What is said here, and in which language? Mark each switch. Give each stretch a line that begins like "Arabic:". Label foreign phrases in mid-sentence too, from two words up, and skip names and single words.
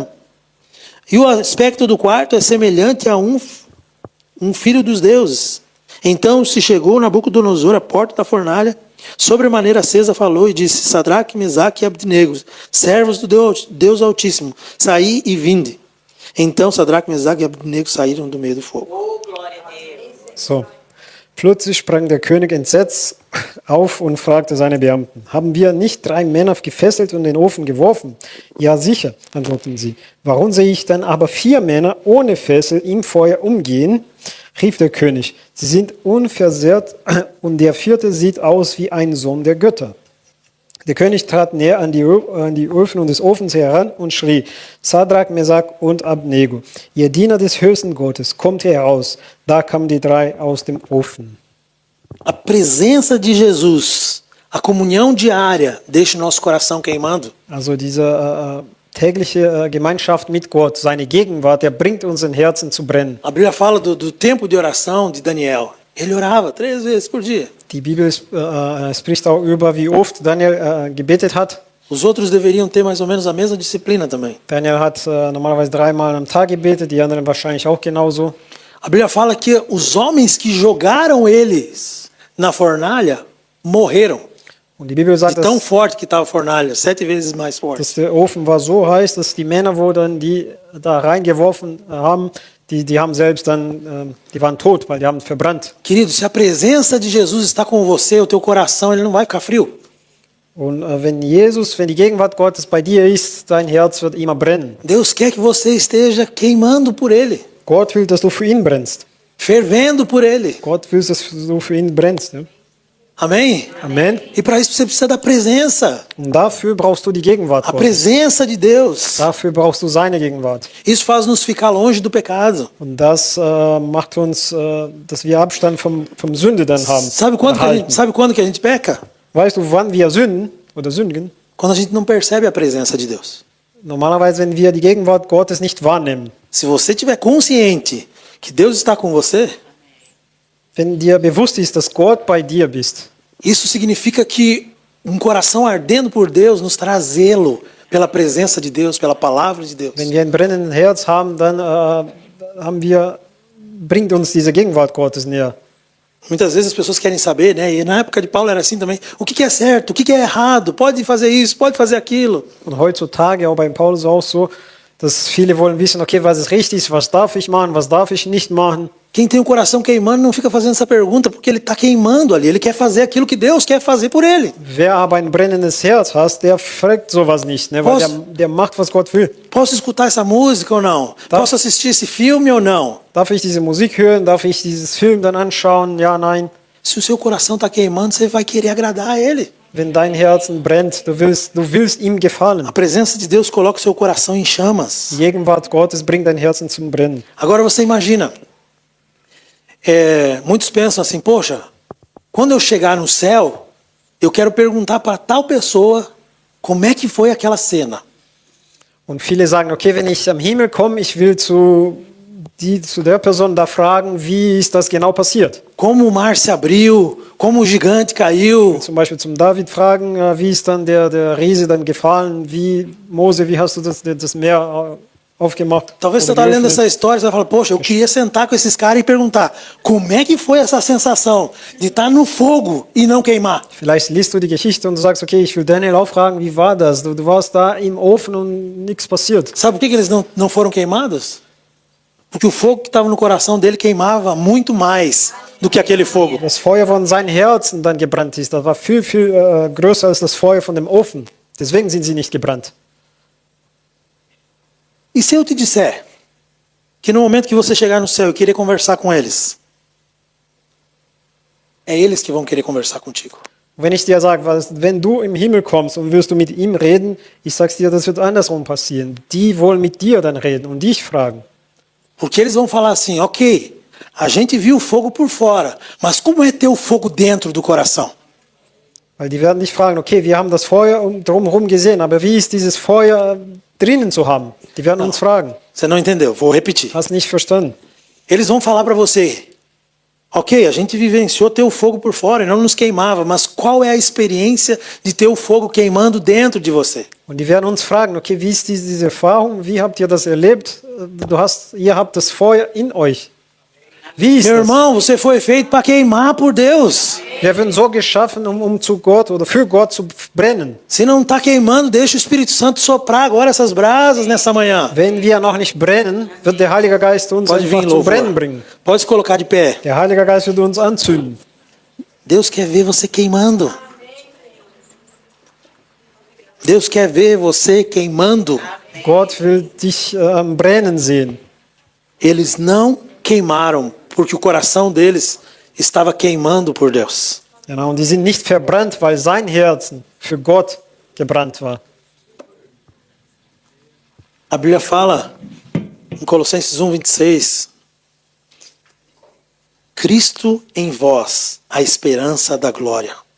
Portuguese: E o aspecto do quarto é semelhante a um filho dos deuses. Então se chegou Nabucodonosor à porta da fornalha, sobremaneira acesa falou e disse: Sadraque, Mesaque e Abednego, servos do Deus Altíssimo, saí e vinde. Então Sadraque, Mesaque e Abednego saíram do meio do fogo.
German: So. Plötzlich sprang der König entsetzt auf und fragte seine Beamten, haben wir nicht 3 Männer gefesselt und in den Ofen geworfen? Ja, sicher, antworteten sie. Warum sehe ich dann aber 4 Männer ohne Fessel im Feuer umgehen? Rief der König. Sie sind unversehrt und der 4. sieht aus wie ein Sohn der Götter. Der König trat näher an die Öfen des Ofens heran und schrie, Sadrak, Mesach und Abnego, ihr Diener des höchsten Gottes, kommt heraus. Da kamen die 3 aus dem Ofen.
Portuguese: A presença de Jesus, a comunhão diária, deixa o nosso coração queimando.
German: Also diese tägliche Gemeinschaft mit Gott, seine Gegenwart, der bringt unseren Herzen zu brennen.
Portuguese: A Bíblia fala do tempo de oração de Daniel. Ele orava 3 vezes por dia.
German: Die Bibel spricht auch über, wie oft Daniel gebetet hat.
Portuguese: Os outros deveriam ter mais ou menos a mesma disciplina também.
German: Daniel hat normalerweise 3 Mal am Tag gebetet, die anderen wahrscheinlich auch genauso.
Portuguese: A Bíblia fala que os homens que jogaram eles na fornalha morreram.
German: Und die Bibel sagt,
Portuguese: De tão forte que estava a fornalha, 7 vezes mais forte.
German: dass der Ofen war so heiß, dass die Männer, wo dann die da reingeworfen haben, die haben selbst dann, die waren tot, weil die haben verbrannt.
Portuguese: Querido, se a presença de Jesus está com você, o teu coração ele não vai ficar frio.
German: Und wenn die Gegenwart Gottes bei dir ist, dein Herz wird immer brennen.
Portuguese: Deus quer que você esteja queimando por Ele,
German: Gott will, dass du für ihn brennst.
Portuguese: fervendo por Ele.
German: Gott will, dass du für ihn brennst. Ne?
Portuguese: Amém?
German: Amen.
Portuguese: E para isso você precisa da presença.
German: Und dafür brauchst du die Gegenwart
Portuguese: A
German: Gottes.
Portuguese: presença de Deus.
German: Dafür brauchst du seine Gegenwart.
Portuguese: Isso faz nos ficar longe do pecado.
German: Und das macht uns, dass wir Abstand vom Sünde dann haben.
Portuguese: Sabe quando que a gente peca?
German: Weißt du, wann wir sünden oder sündigen?
Portuguese: Quando a gente não percebe a presença de Deus.
German: Normalerweise, wenn wir die Gegenwart Gottes nicht wahrnehmen.
Portuguese: Se você estiver consciente que Deus está com você,
German: Wenn dir bewusst ist, dass Gott bei dir bist,
Portuguese: isso significa que um coração ardendo por Deus nos traz zelo pela presença de Deus, pela palavra de Deus.
German: wenn wir ein brennendes Herz haben, dann bringt uns diese Gegenwart Gottes näher.
Portuguese: Muitas vezes as pessoas querem saber, né? E na época de Paulo era assim também. O que é certo? O que é errado? Pode fazer isso? Pode fazer aquilo?
German: Und heutzutage, auch bei Paulus auch so, dass viele wollen wissen, okay, was ist richtig, was darf ich machen, was darf ich nicht machen.
Portuguese: Quem tem o coração queimando não fica fazendo essa pergunta porque ele está queimando ali. Ele quer fazer aquilo que Deus quer fazer por ele.
German: Wer aber ein brennendes Herz hat, der fragt sowas nicht, ne? Weil der macht, was Gott will.
Portuguese: Posso escutar essa música ou não? Posso assistir esse filme ou não?
German: Darf ich diese Musik hören? Darf ich dieses Film dann anschauen? Ja, nein.
Portuguese: Se o seu coração está queimando, você vai querer agradar a Ele.
German: Wenn dein Herzen brennt, du willst ihm gefallen.
Portuguese: A presença de Deus coloca o seu coração em chamas.
German: Die Gegenwart Gottes bringt dein Herzen zum Brennen.
Portuguese: Agora você imagina, muitos pensam assim, poxa, quando eu chegar no céu, eu quero perguntar para tal pessoa como é que foi aquela cena.
German: Und viele sagen, okay, wenn ich am Himmel komme, ich will zu der Person da fragen, wie ist das genau passiert?
Portuguese: Como o mar se abriu, como o gigante caiu.
German: Zum Beispiel zum David fragen, wie ist dann der Riese dann gefallen? Mose, wie hast du das Meer aufgemacht?
Portuguese: Talvez você está lendo essa história e você vai falar, poxa, eu queria sentar com esses caras e perguntar, como é que foi essa sensação de estar no fogo e não queimar?
German: Vielleicht liest du die Geschichte und du sagst, okay, ich will Daniel auch fragen, wie war das? Du warst da im Ofen und nichts passiert.
Portuguese: Sabe por que eles não foram queimados? Porque o fogo que estava no coração dele queimava muito mais do que aquele fogo.
German: Das Feuer von seinem Herzen dann gebrannt ist, das war viel, viel größer als das Feuer von dem Ofen. Deswegen sind sie nicht gebrannt.
Portuguese: E se eu te disser que no momento que você chegar no céu e querer conversar com eles, é eles que vão querer conversar contigo.
German: Wenn ich dir sage, wenn du im Himmel kommst und wirst du mit ihm reden, ich sag's dir, das wird andersrum passieren. Die wollen mit dir dann reden und dich fragen.
Portuguese: Porque eles vão falar assim, ok, a gente viu o fogo por fora, mas como é ter o fogo dentro do coração?
German: Weil die werden dich fragen, okay, wir haben das Feuer drumherum gesehen, aber wie ist dieses Feuer drinnen zu haben? Die werden uns fragen.
Portuguese: Você não entendeu, vou repetir.
German: Hast nicht verstanden.
Portuguese: Eles vão falar para você, ok, a gente vivenciou ter o fogo por fora e não nos queimava, mas qual é a experiência de ter o fogo queimando dentro de você?
German: Und die werden uns fragen, okay, wie ist diese Erfahrung? Wie habt ihr das erlebt? Ihr habt das Feuer in euch. Wie ist
Portuguese: Meu
German: das?
Portuguese: irmão, você foi feito para queimar por Deus.
German: Wir werden so geschaffen, um zu Gott oder für Gott zu brennen.
Portuguese: Se não está queimando, deixa o Espírito Santo soprar agora essas brasas nessa manhã.
German: Wenn wir noch nicht brennen, wird der Heilige Geist uns
Portuguese: Pode vir,
German: einfach zum
Portuguese: louvor.
German: Brennen bringen.
Portuguese: Pode se colocar de pé.
German: Der Heilige Geist wird uns anzünden.
Portuguese: Deus quer ver você queimando. Deus quer ver você queimando.
German: Gott will dich brennen sehen.
Portuguese: Eles não queimaram porque o coração deles estava queimando por Deus.
German: Genau, und die sind nicht verbrannt, weil sein Herzen für Gott gebrannt war.
Portuguese: A Bíblia fala em Colossenses 1:26, Cristo em vós, a esperança da glória.